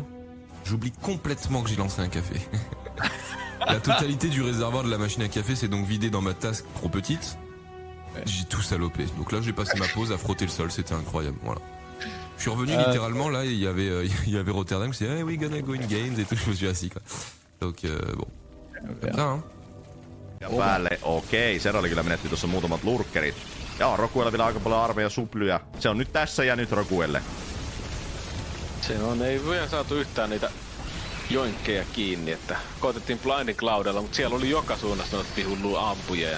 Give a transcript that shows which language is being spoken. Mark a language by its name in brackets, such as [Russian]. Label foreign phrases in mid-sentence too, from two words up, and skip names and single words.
[French] J'oublie complètement que j'ai lancé un café. La totalité du réservoir de la machine à café s'est donc vidée dans ma tasse trop petite. Ouais. J'ai tout salopé. Donc là j'ai passé ma pause à frotter le sol, c'était incroyable. Voilà. Je suis revenu littéralement là, il y avait Rotterdam qui disait [English] hey, we gonna go in games [French] et tout, je me suis assis quoi. Donc bon. Comme ça hein. [Finnish] Ja päälle, okei, Serralli kyllä menetti tuossa muutamat lurkkerit. Joo, Roguella vielä aika paljon armeija suplyä. Se on nyt tässä ja nyt Roguelle. Se on, ei vielä saatu yhtään niitä joinkkeja kiinni, että koitettiin Blindin Cloudella, mutta siellä oli joka suunnasta noita hullua ampujia.